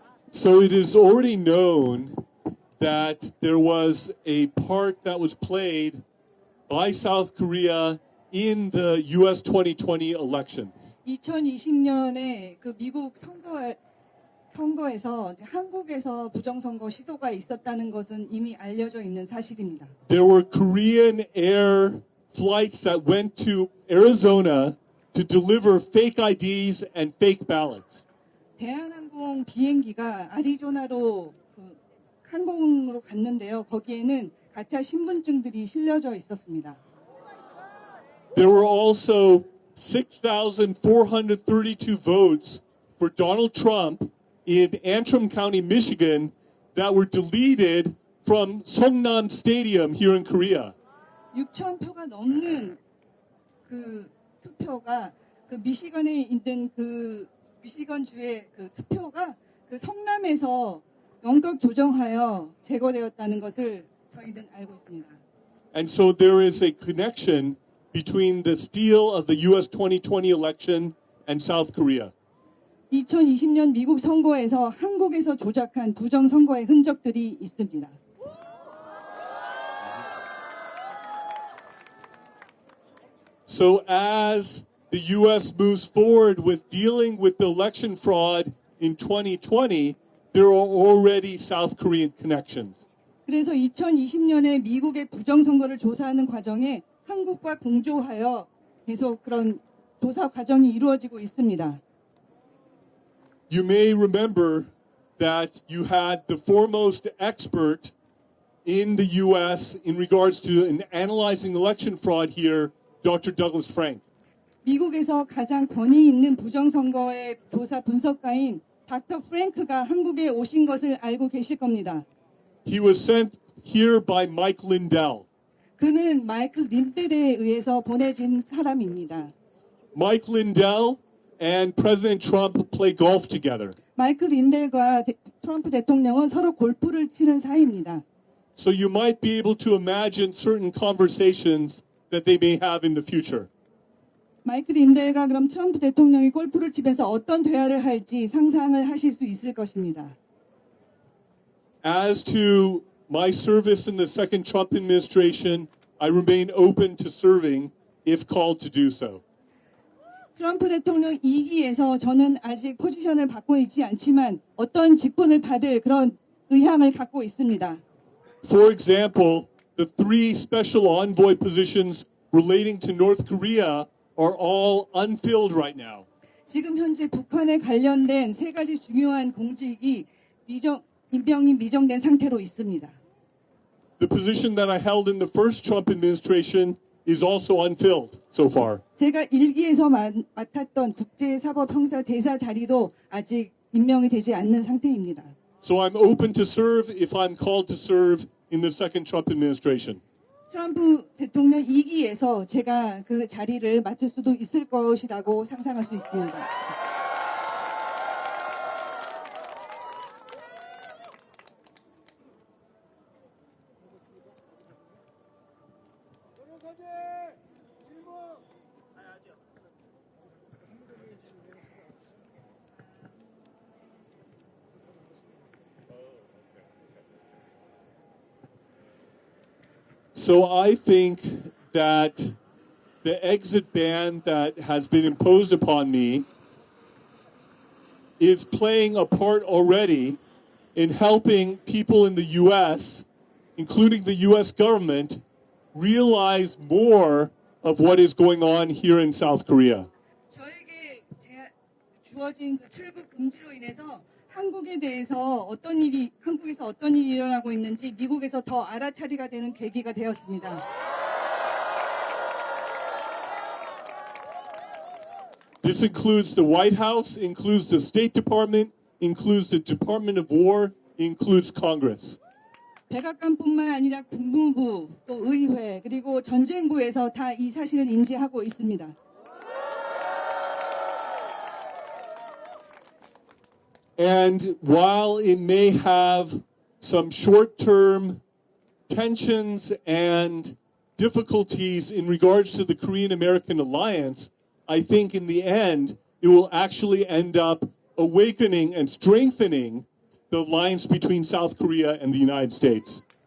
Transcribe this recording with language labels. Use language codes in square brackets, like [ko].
[en] So it is already known that there was a part that was played by South Korea in the U.S. 2020 election. [ko] 2020년에 그 미국 선거에서 이제 한국에서 부정선거 시도가 있었다는 것은 이미 알려져 있는 사실입니다. [en] There were Korean air flights that went to Arizona to deliver fake IDs and fake ballots. [ko] 대한항공 비행기가 아리조나로 그 항공으로 갔는데요. 거기에는 가짜 신분증들이 실려져 있었습니다. [en] There were also 6,432 votes for Donald Trump in Antrim County, Michigan, that were deleted from Songnam Stadium here in Korea. [ko] 6천 표가 넘는 그 투표가 그 미시건에 있는 그 미시건주의 그 투표가 그 성남에서 원격 조정하여 제거되었다는 것을 저희는 알고 있습니다. [en] And so there is a connection between the steal of the U.S. 2020 election and South Korea. [ko] 2020년 미국 선거에서 한국에서 조작한 부정 선거의 흔적들이 있습니다. [en] So as the U.S. moves forward with dealing with the election fraud in 2020, there are already South Korean connections. [ko] 그래서 2020년에 미국의 부정 선거를 조사하는 과정에 한국과 공조하여 계속 그런 조사 과정이 이루어지고 있습니다. [en] You may remember that you had the foremost expert in the U.S. in regards to analyzing election fraud here, Dr. Douglas Frank. [ko] 미국에서 가장 권위 있는 부정선거의 조사 분석가인 닥터 프랭크가 한국에 오신 것을 알고 계실 겁니다. [en] He was sent here by Mike Lindell. [ko] 그는 마이클 린델에 의해서 보내진 사람입니다. [en] Mike Lindell and President Trump play golf together. [ko] 마이클 린델과 트럼프 대통령은 서로 골프를 치는 사이입니다. [en] So you might be able to imagine certain conversations that they may have in the future. [ko] 마이클 린델과 그럼 트럼프 대통령이 골프를 치면서 어떤 대화를 할지 상상을 하실 수 있을 것입니다. [en] As to my service in the second Trump administration, I remain open to serving if called to do so. [ko] 트럼프 대통령 2기에서 저는 아직 포지션을 받고 있지 않지만 어떤 직분을 받을 그런 의향을 갖고 있습니다. [en] For example, the 3 special envoy positions relating to North Korea are all unfilled right now. [ko] 지금 현재 북한에 관련된 3가지 중요한 공직이 임명이 미정된 상태로 있습니다. [en] The position that I held in the first Trump administration is also unfilled so far. [ko] 제가 1기에서 맡았던 국제사법형사 대사 자리도 아직 임명이 되지 않는 상태입니다. [en] So I'm open to serve if I'm called to serve in the second Trump administration. [ko] 트럼프 대통령 2기에서 제가 그 자리를 맡을 수도 있을 것이라고 상상할 수 있습니다. [en] So I think that the exit ban that has been imposed upon me is playing a part already in helping people in the U.S., including the U.S. government, realize more of what is going on here in South Korea. [ko] 저에게 주어진 그 출국 금지로 인해서 한국에 대해서 한국에서 어떤 일이 일어나고 있는지 미국에서 더 알아차리가 되는 계기가 되었습니다. [en] This includes the White House, includes the State Department, includes the Department of War, includes Congress. [ko] 백악관뿐만 아니라 국무부, 또 의회, 그리고 전쟁부에서 다 이 사실을 인지하고 있습니다. [en] And while it may have some short-term tensions and difficulties in regards to the Korean-American alliance, I think in the end, it will actually end up awakening and strengthening the alliance between South Korea and the United States.